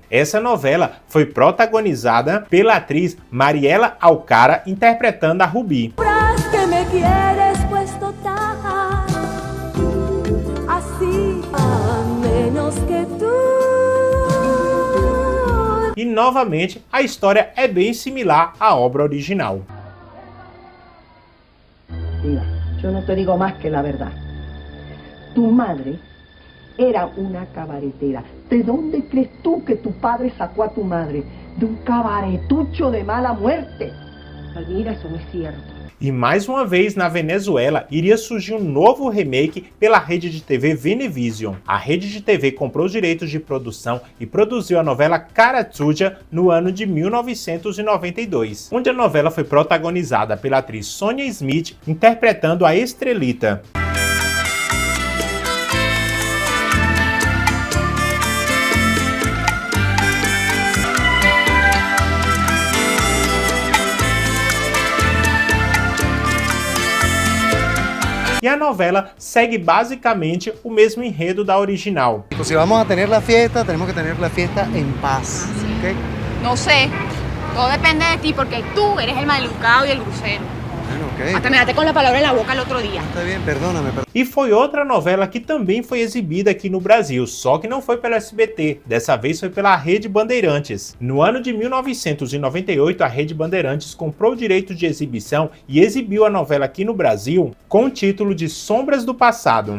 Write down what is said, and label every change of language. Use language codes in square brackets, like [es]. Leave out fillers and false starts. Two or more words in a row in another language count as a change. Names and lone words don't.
[pt] Essa novela foi protagonizada pela atriz Mariela Alcara, interpretando a Ruby. E novamente a história é bem similar à obra original. [es] Mira, yo no te digo más que la verdad. Tu madre era una cabaretera. ¿De dónde crees tú que tu padre sacó a tu madre? De un cabaretucho de mala muerte. Mira, eso no es cierto. [pt] E mais uma vez na Venezuela iria surgir um novo remake pela rede de TV Venevision. A rede de TV comprou os direitos de produção e produziu a novela Karatsuja no ano de 1992, onde a novela foi protagonizada pela atriz Sonia Smith interpretando a Estrelita. E a novela segue basicamente o mesmo enredo da original. [es] Se vamos a tener la fiesta, tenemos que tener la fiesta en paz, ¿ok? No sé, todo depende de ti porque tú eres el maleducado y el grosero. Bueno, ok. Hasta me daste con la palabra en la boca el otro día. Está bien, perdóname. [pt] E foi outra novela que também foi exibida aqui no Brasil, só que não foi pela SBT, dessa vez foi pela Rede Bandeirantes. No ano de 1998, a Rede Bandeirantes comprou o direito de exibição e exibiu a novela aqui no Brasil com o título de Sombras do Passado.